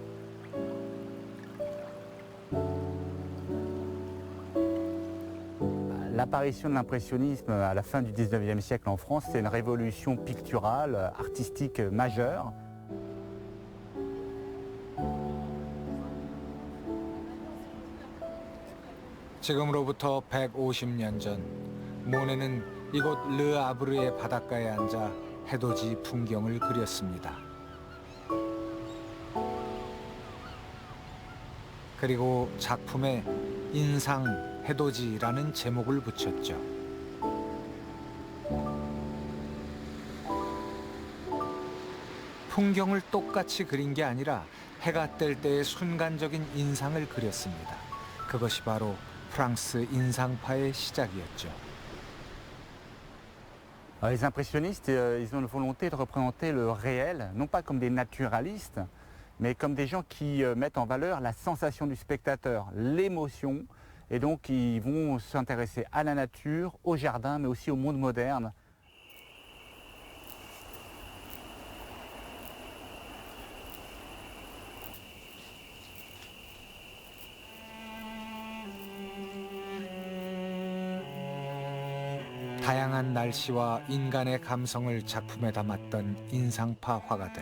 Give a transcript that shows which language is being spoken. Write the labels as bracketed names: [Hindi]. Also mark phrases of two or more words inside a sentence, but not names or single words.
[French] L'apparition de l'impressionnisme à la fin du XIXe siècle en France, c'est une révolution picturale, artistique majeure. [Korean] 지금으로부터 150년 전 모네는 이곳 르 아브르의 바닷가에 앉아 해돋이 풍경을 그렸습니다. 그리고 작품에 인상 해돋이라는 제목을 붙였죠. 풍경을 똑같이 그린 게 아니라 해가 뜰 때의 순간적인 인상을 그렸습니다. 그것이 바로 프랑스 인상파의 시작이었죠. [French] Les impressionnistes, ils ont une volonté de représenter le réel, non pas comme des naturalistes, mais comme des gens qui mettent en valeur la sensation du spectateur, l'émotion, et donc ils vont s'intéresser à la nature, au jardin, mais aussi au monde moderne. [Korean] 다양한 날씨와 인간의 감성을 작품에 담았던 인상파 화가들.